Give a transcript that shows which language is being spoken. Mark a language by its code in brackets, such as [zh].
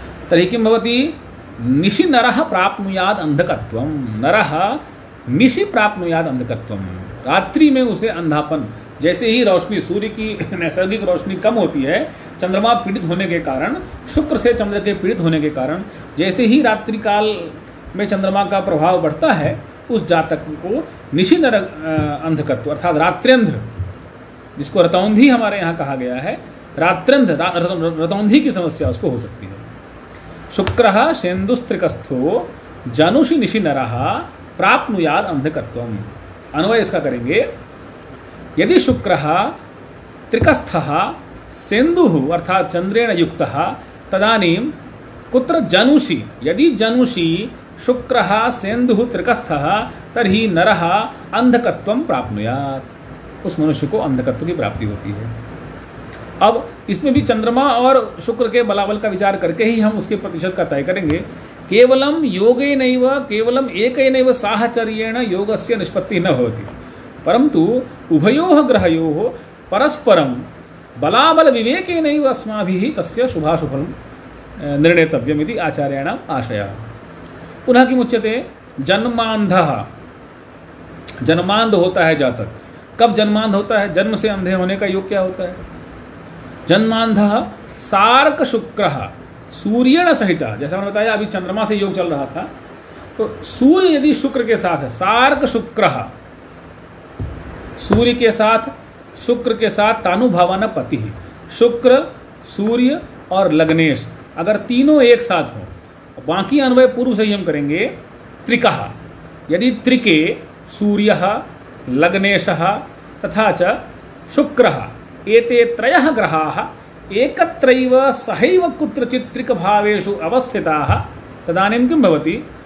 [sa] तर्हि किं भवति, निशि नरः प्राप्नुयात् अंधकत्वं, [hi] नरः निशि प्राप्नुयात् अंधकत्वं, रात्रि में उसे अंधापन, जैसे ही रोशनी, सूर्य की नैसर्गिक रोशनी कम होती है चंद्रमा पीड़ित होने के कारण, शुक्र से चंद्र के पीड़ित होने के कारण, जैसे ही रात्रि काल में चंद्रमा का प्रभाव बढ़ता है उस जातक को निशि नर अंधकत्व अर्थात रात्र्यंध, जिसको रतौंधी हमारे यहाँ कहा गया है, रात्र्यंध रतौंधी की समस्या उसको हो सकती है। [sa] शुक्रः सेन्दुस्त्रिकस्थो जनुषि निशि नरः प्राप्नुयात् अंधकत्वम्। [hi] अन्वय इसका करेंगे, [sa] यदि शुक्रः त्रिकस्थः सेन्दुः अर्थात चंद्रेण युक्तः तदानीं कुत्र जनुषि, यदि जनुषि शुक्रः सेन्दुः त्रिकस्थः तर्हि नरः अंधकत्वं प्राप्नुयात्। [hi] उस मनुष्य को अंधकत्व की प्राप्ति होती है। अब इसमें भी चंद्रमा और शुक्र के बलाबल का विचार करके ही हम उसके प्रतिशत का तय करेंगे। [sa] केवलम योगेनैव केवलम एकैनैव साहचर्येण योगस्य निष्पत्ति न होती, परंतु उभयोः ग्रहयोः परस्परं बलाबल विवेकेनैव अस्माभिः तस्य शुभाशुभं निर्णेतव्यम् इति आचार्याणाम् आशयः। पुनः किमुच्यते? [hi] जन्मांधः, जन्मांध होता है जातक। कब जन्मांध होता है? जन्म से अंधे होने का योग क्या होता है? [sa] जन्मांधः सार्क शुक्रः सूर्येण सहितः। [hi] जैसा मैंने बताया अभी चंद्रमा से योग चल रहा था, तो सूर्य यदि शुक्र के साथ है, सार्क शुक्रः, सूर्य के साथ शुक्र के साथ तानुभवन पति, शुक्र सूर्य और लग्नेश अगर तीनों एक साथ हो, बाकी अन्वय पूर्व से ही हम करेंगे। [sa] त्रिकः, यदि त्रिके सूर्यः लग्नेशः तथा च शुक्रः एते त्रयः ग्रहाः एकत्रैव सहैव कुत्रचित् त्रिकभावेषु अवस्थिताः तदानीं किं भवति?